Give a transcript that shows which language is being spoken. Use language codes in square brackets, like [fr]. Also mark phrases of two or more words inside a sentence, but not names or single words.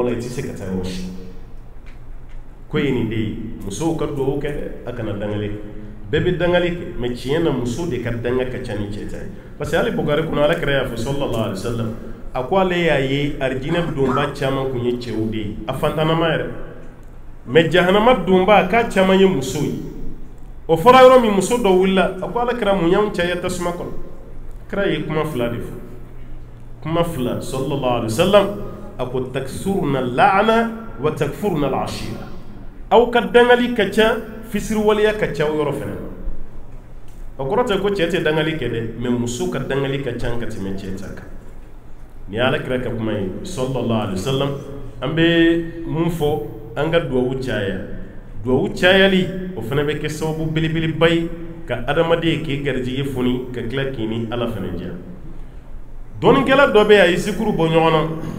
[bm] la i tɛ se ka taa yɔrɔ si ko ye nin de ye musow ka duwawu kɛ dɛ a kana dangali bɛɛ bɛ dangali kɛ mais tiɲɛ na muso de ka danga ka ca ni cɛ ta ye [fr] parce que [bm] hali Bukari kɔnɔ Alakira y'a fɔ [ar] صلى الله عليه وسلم [bm] a ko ale y'a ye arijinɛ donba caman kun ye cɛw de ye a fantanama yɛrɛ mais jahanama donba k'a caman ye muso ye o fɔra yɔrɔ min muso dɔ wulila a ko Alakira mun y'anw caya tasuma kɔnɔ kira ye kuma 2 de fɔ kuma 2 [ar] صلى الله عليه وسلم [bm] a ko [ar] تكثرن اللعن وتكفرن [bm] al-ashira aw ka dangali ka ca fisiriwaleya ka ca yɔrɔ fɛnɛ o kɔrɔ tɛ ko cɛ tɛ dangali kɛ dɛ mais muso ka dangali ka ca ka tɛmɛ cɛ ta kan ni ye Alakira ka kuma ye [ar] صلى الله عليه وسلم [bm] an bɛ mun fɔ an ka duwawu caya duwawu cayali o fana bɛ kɛ sababu belebeleba ye ka adamaden k'i garijɛgɛ foni ka tila k'i ni Ala fana diya dɔnnikɛla dɔ bɛ yen a ye zikuru bɔ ɲɔgɔn na